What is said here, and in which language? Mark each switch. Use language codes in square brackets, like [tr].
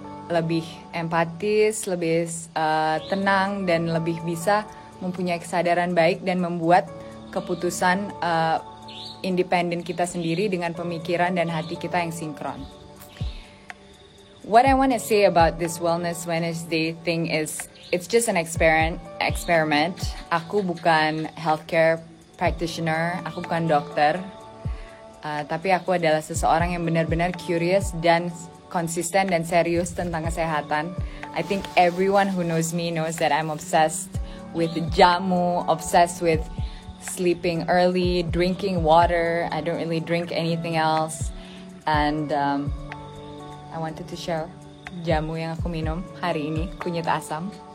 [id] lebih empatis, lebih tenang, dan lebih bisa mempunyai kesadaran baik dan membuat keputusan independen kita sendiri dengan pemikiran dan hati kita yang sinkron. [en] What I want to say about this Wellness Wednesday thing is it's just an experiment. [id] Aku bukan [en] healthcare practitioner, [id] aku bukan dokter. Tapi aku adalah seseorang yang benar-benar curious dan konsisten dan serius tentang kesehatan. [en] I think everyone who knows me knows that I'm obsessed with jamu, obsessed with sleeping early, drinking water. I don't really drink anything else. And I wanted to share [id] jamu yang aku minum hari ini, kunyit asam.